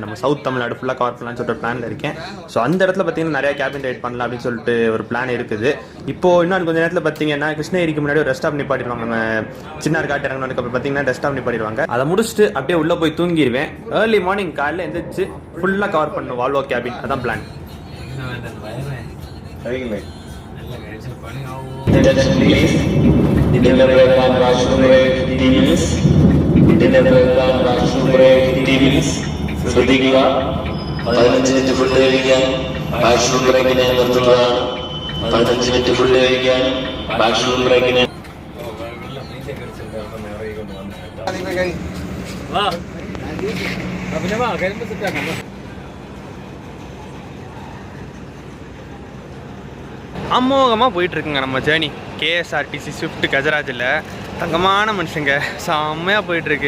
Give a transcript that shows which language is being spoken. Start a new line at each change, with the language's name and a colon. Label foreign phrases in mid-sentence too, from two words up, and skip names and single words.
Tamil: நம்ம சவுத் தமிழ்நாடு ஃபுல்லாக கவர் பண்ணலாம்னு சொல்லிட்டு பிளானில் இருக்கேன். ஸோ அந்த இடத்துல பார்த்தீங்கன்னா நிறைய
English: cabin ride
Tamil: பண்ணலாம் அப்படின்னு சொல்லிட்டு ஒரு பிளான் இருக்குது. இப்போ இன்னும் கொஞ்சம் நேரத்தில் பார்த்தீங்கன்னா கிருஷ்ணகிரிக்கு முன்னாடி ஒரு
English: rest stop
Tamil: நிப்பாட்டிடுவாங்க. நம்ம சின்னார் காட்டு இறங்கினதுக்கு அப்புறம் பார்த்தீங்கன்னா
English: rest stop
Tamil: நிப்பாட்டிடுவாங்க. அதை முடிச்சுட்டு அப்படியே உள்ளே போய் தூங்கிடுவேன்.
English: early morning
Tamil: காலையில் எந்திரிச்சு ஃபுல்லாக கவர் பண்ணணும் வால்வோ கேபின். அதான் பிளான்.
Malayalam: ശ്രദ്ധിക്കുക 15 മിനിറ്റ് ഫുഡ് കഴിക്കാൻ
English: washroom break
Malayalam: നിർത്തുന്നതാണ്. 15 മിനിറ്റ് ഫുഡ് കഴിക്കാൻ
English: washroom break
Tamil: அமோகமாக போயிட்டுருக்குங்க நம்ம ஜேர்னி. கேஎஸ்ஆர்டிசி ஸ்விஃப்ட் கஜராஜில் தங்கமான மனுஷங்க செம்மையாக போயிட்டுருக்கு.